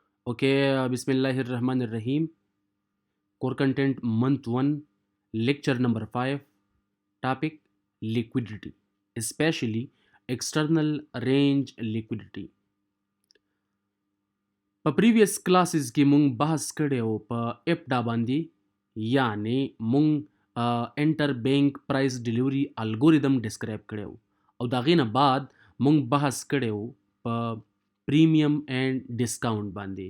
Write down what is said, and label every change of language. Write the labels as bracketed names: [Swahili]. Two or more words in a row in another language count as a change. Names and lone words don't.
[English] OK, Bismillahirrahmanirrahim. Core content month 1, lecture number 5, topic liquidity, especially external range liquidity. [Pashto] په [English] previous classes [Pashto] کې مونږ بحث کړی و په اپډا باندې، یعنی مونږ [English] interbank price delivery algorithm describe [Pashto] کړی و، او د هغې نه بعد مونږ بحث کړی و په [English] premium and discount [Pashto] باندې.